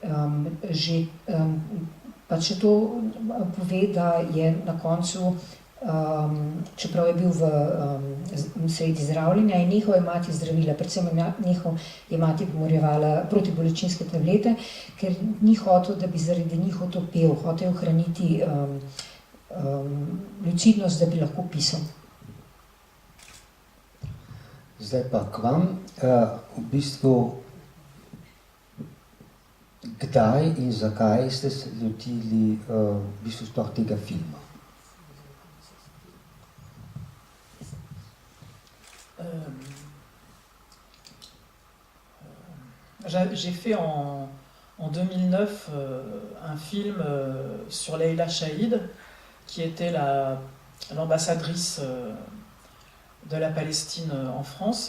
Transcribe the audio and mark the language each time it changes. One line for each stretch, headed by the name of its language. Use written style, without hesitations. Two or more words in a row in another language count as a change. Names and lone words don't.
Slovenian: Pa če to pove, da je na koncu, čeprav je bil v sredi zdravljenja, je nehal jemati zdravila, predvsem nehal jemati pomorjevala protibolečinske tablete, ker ni hotel, da bi zaradi njih otopel, hotel ohraniti lucidnost, da bi lahko pisal. Zdaj pa k vam, v bistvu, kdaj in zakaj ste se lotili v bistvu sploh tega filma?
French: J'ai fait en 2009 un film sur Leila Chaïd, qui était l'ambassadrice de la Palestine en France.